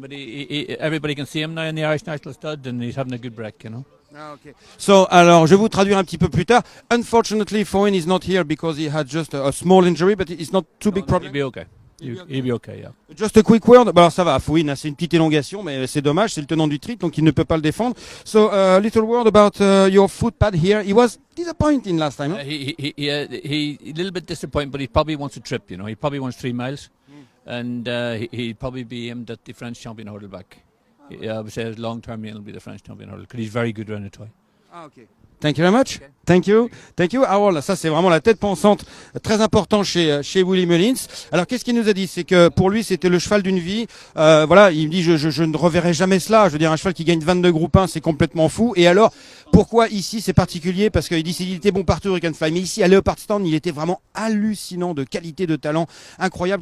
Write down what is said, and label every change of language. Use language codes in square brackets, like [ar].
[en] But everybody can see him now in the Irish National Stud, and he's having a good break, you know. Okay. [fr] So, alors, je vais vous traduire un petit peu plus tard. [en] Unfortunately, Foyne is not here because he had just a small injury, but it's not too big problem. He'll be okay. He'll be okay, yeah. Just a quick word. [fr] Bah alors ça va, Foyne, c'est une petite élongation, mais c'est dommage, c'est le tenant du titre, donc il ne peut pas le défendre. [en] So, a little word about your footpad here. He was disappointing last time. Huh? He a little bit disappointed, but he probably wants a trip, you know. He probably wants 3 miles, and he'll probably be aimed at the French champion hurdle back. I would say long term he'll be the French champion hurdle because he's very good around the toy. Ah, okay. Thank you very much. Okay. Thank you. [fr] Harold, ça c'est vraiment la tête pensante, très important chez Willie Mullins. Alors qu'est-ce qu'il nous a dit? C'est que pour lui c'était le cheval d'une vie. Voilà, il me dit je ne reverrai jamais cela. Je veux dire, un cheval qui gagne 22 groupes 1, c'est complètement fou. Et alors pourquoi ici c'est particulier? Parce qu'il dit qu'il était bon partout Hurricane Fly, mais ici à Leopard Stand il était vraiment hallucinant de qualité, de talent, incroyable.